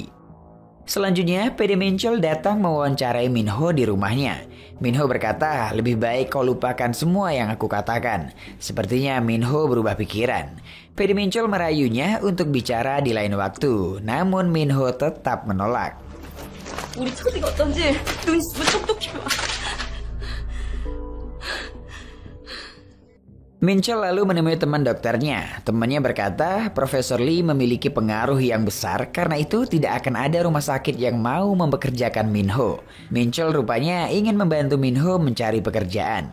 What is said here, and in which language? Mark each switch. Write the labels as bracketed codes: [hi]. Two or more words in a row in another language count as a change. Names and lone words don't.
[id] Selanjutnya, PD Mincol datang mewawancarai Minho di rumahnya. Minho berkata, lebih baik kau lupakan semua yang aku katakan. Sepertinya Minho berubah pikiran. PD Mincol merayunya untuk bicara di lain waktu, namun Minho tetap menolak. [ko] 우리 처지가 어떤지 눈이 똑똑히 봐. [id] Mincol lalu menemui teman dokternya. Temannya berkata, Profesor Lee memiliki pengaruh yang besar, karena itu tidak akan ada rumah sakit yang mau mempekerjakan Minho. Mincol rupanya ingin membantu Minho mencari pekerjaan.